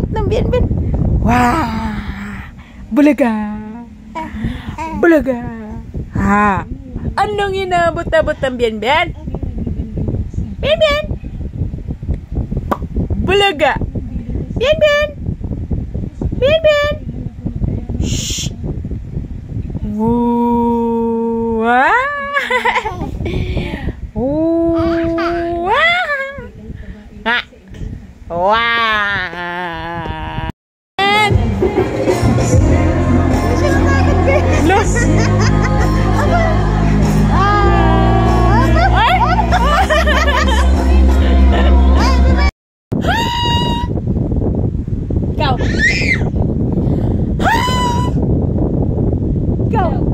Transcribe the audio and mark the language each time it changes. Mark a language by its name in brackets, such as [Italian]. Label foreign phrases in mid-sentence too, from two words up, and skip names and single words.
[Filipino] Bien, bien. Wah. Bulaga. Bulaga. Ha. Anong inabot-abot ang Bien, Bien? Bien, Bien. Bulaga. Bien, Bien. Bien, Bien. Shh. Wah. Wah. Wah. Los. Ikaw. Ikaw.